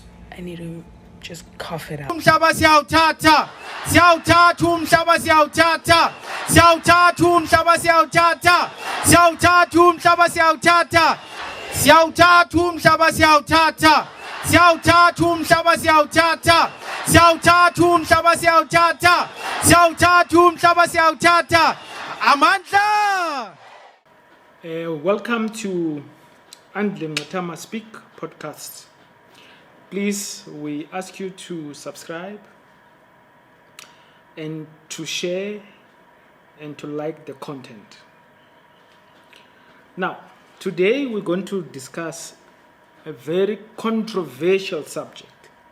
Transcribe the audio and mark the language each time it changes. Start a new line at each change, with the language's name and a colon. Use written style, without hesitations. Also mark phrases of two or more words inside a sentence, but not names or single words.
English: I need to just cough it out.
Zulu: Umhlaba siyawuthatha, siyawuthatha umhlaba siyawuthatha, siyawuthatha umhlaba siyawuthatha, siyawuthatha umhlaba siyawuthatha, siyawuthatha umhlaba siyawuthatha, siyawuthatha umhlaba siyawuthatha, siyawuthatha umhlaba siyawuthatha, siyawuthatha umhlaba siyawuthatha. Amandla.
English: Welcome to Andile Mngxitama Speak podcast. Please, we ask you to subscribe and to share and to like the content. Now, today we're going to discuss a very controversial subject.